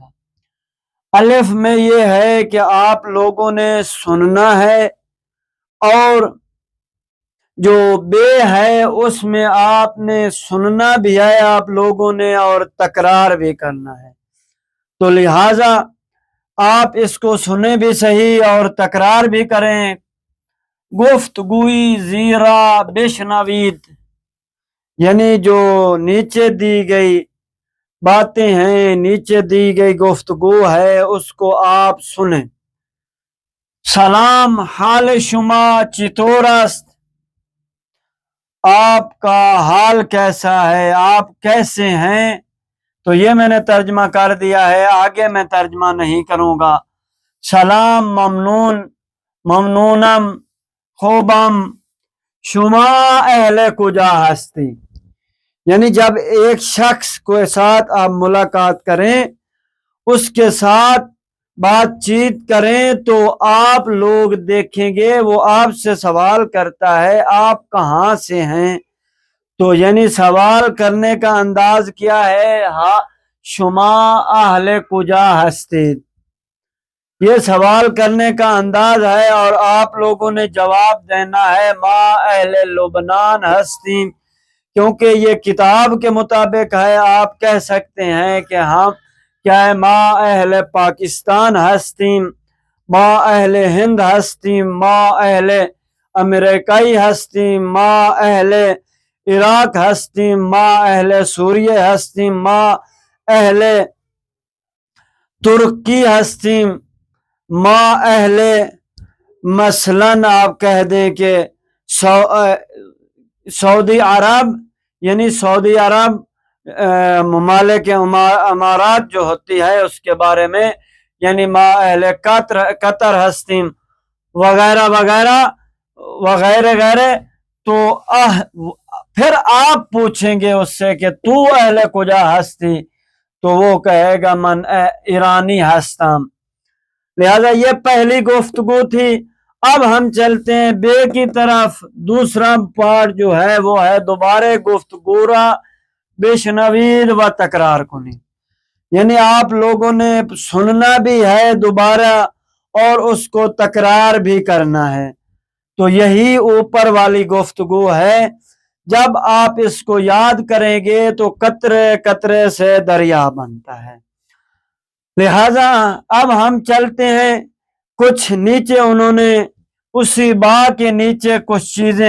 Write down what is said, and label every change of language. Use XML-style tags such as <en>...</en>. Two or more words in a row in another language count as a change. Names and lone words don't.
<ur>الف میں یہ ہے کہ آپ لوگوں نے سننا ہے، اور جو بے ہے اس میں آپ نے سننا بھی ہے آپ لوگوں نے اور تکرار بھی کرنا ہے۔ تو لہٰذا آپ اس کو سنیں بھی صحیح اور تکرار بھی کریں۔</ur> <fa>گفتگوی زیرا بشنوید،</fa> <ur>یعنی جو نیچے دی گئی باتیں ہیں، نیچے دی گئی گفتگو ہے، اس کو آپ سنیں۔</ur> <fa>سلام، حال شما چطور است؟</fa> <ur>آپ کا حال کیسا ہے، آپ کیسے ہیں؟ تو یہ میں نے ترجمہ کر دیا ہے، آگے میں ترجمہ نہیں کروں گا۔</ur> <fa>سلام، ممنون، ممنونم، خوبم، شما اہل کجا ہستی؟</fa> <ur>یعنی جب ایک شخص کے ساتھ آپ ملاقات کریں، اس کے ساتھ بات چیت کریں، تو آپ لوگ دیکھیں گے وہ آپ سے سوال کرتا ہے آپ کہاں سے ہیں۔ تو یعنی سوال کرنے کا انداز کیا ہے؟</ur> <fa>شما اہل کجا ہستید،</fa> <ur>یہ سوال کرنے کا انداز ہے، اور آپ لوگوں نے جواب دینا ہے</ur> <fa>ما اہل لبنان ہستیم،</fa> <ur>کیونکہ یہ کتاب کے مطابق ہے، آپ کہہ سکتے ہیں کہ ہم کیا ہے،</ur> <fa>ما اہل پاکستان ہستیم، ما اہل ہند ہستیم، ما اہل امریکائی ہستیم، ما اہل عراق ہستیم، ما اہل سوریہ ہستیم، ما اہل ترکی ہستیم، ما اہل</fa> <ur>مثلاً آپ کہہ دیں کہ سعودی عرب، یعنی سعودی عرب ممالک امارات جو ہوتی ہے اس کے بارے میں، یعنی</ur> <fa>ما اہل قطر ہستیم</fa> <ur>وغیرہ وغیرہ وغیرہ غیرہ۔ تو پھر آپ پوچھیں گے اس سے کہ</ur> <fa>تو اہل کجا ہستی،</fa> <ur>تو وہ کہے گا</ur> <fa>من ایرانی ہستم۔</fa> <ur>لہذا یہ پہلی گفتگو تھی۔ اب ہم چلتے ہیں بے کی طرف۔ دوسرا پارٹ جو ہے وہ ہے دوبارہ</ur> <fa>گفتگو را بشنوید و تکرار کنی،</fa> <ur>یعنی آپ لوگوں نے سننا بھی ہے دوبارہ اور اس کو تکرار بھی کرنا ہے۔ تو یہی اوپر والی گفتگو ہے، جب آپ اس کو یاد کریں گے تو قطرے قطرے سے دریا بنتا ہے۔ لہذا اب ہم چلتے ہیں کچھ نیچے، انہوں نے اسی با کے نیچے کچھ چیزیں</ur>